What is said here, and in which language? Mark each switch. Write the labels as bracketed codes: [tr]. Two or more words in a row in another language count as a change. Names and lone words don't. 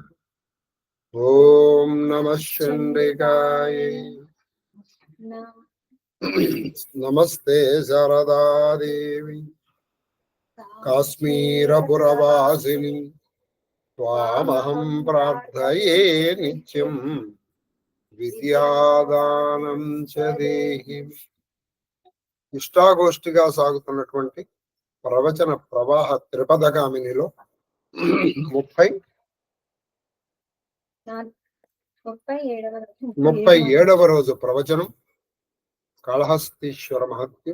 [sa] ओम नमः चंडिकाय। नमस्ते शारदा देवी काश्मीरपुरवासिनी त्वामहं प्रार्थये नित्यं విద్యాదానం చ దేహి. [te] ఇష్టాగోష్ఠిగా సాగుతున్నటువంటి ప్రవచన ప్రవాహ త్రిపదగామినిలో 37వ రోజు ప్రవచనం కాళహస్తీశ్వర మహత్యం.